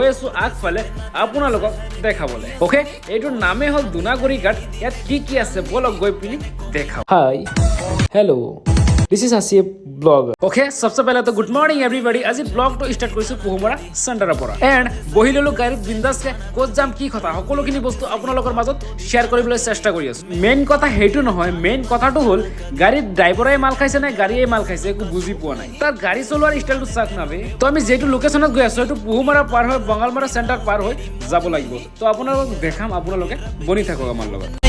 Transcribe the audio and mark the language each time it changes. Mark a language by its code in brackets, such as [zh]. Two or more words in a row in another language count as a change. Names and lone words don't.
[as] গৈছো আগফালে আপোনালোকক দেখাবলে ওকে এইটোৰ নামে হ'ল দুনাগুৰি ঘাট ইয়াত কি আছে বলক গৈ পিনি দেখাও [en] hi hello' This is Asif blogger. [hi] Okay, सबसे पहले तो [en] good morning everybody [hi] आज ब्लॉग तो स्टार्ट [as] কৰিছো পুহমৰা সেন্টাৰৰ পৰা এন্ড বহিললো গাড়ীত বিন্দাসকে কোচ জাম কি কথা সকলোখিনি বস্তু আপোনালোকৰ মাজত শেয়াৰ কৰিবলৈ চেষ্টা কৰি আছো মেইন কথা হেইটো নহয় মেইন কথাটো হ'ল গাড়ীত ড্ৰাইভাৰে মাল খাইছে না গাড়ীয়ে মাল খাইছে একো বুজি পোৱা নাই তাৰ গাড়ী চলোৱাৰ ষ্টাইলটো চাক নাবে তো আমি যেটো লোকেশনত গৈ আছো এটো পুহমৰা পাৰ হৈ বঙালমৰা সেন্টাৰ পাৰ হৈ যাব লাগিব তো আপোনালোকক দেখাম আপোনালোকে বনি থাকক আমাৰ লগত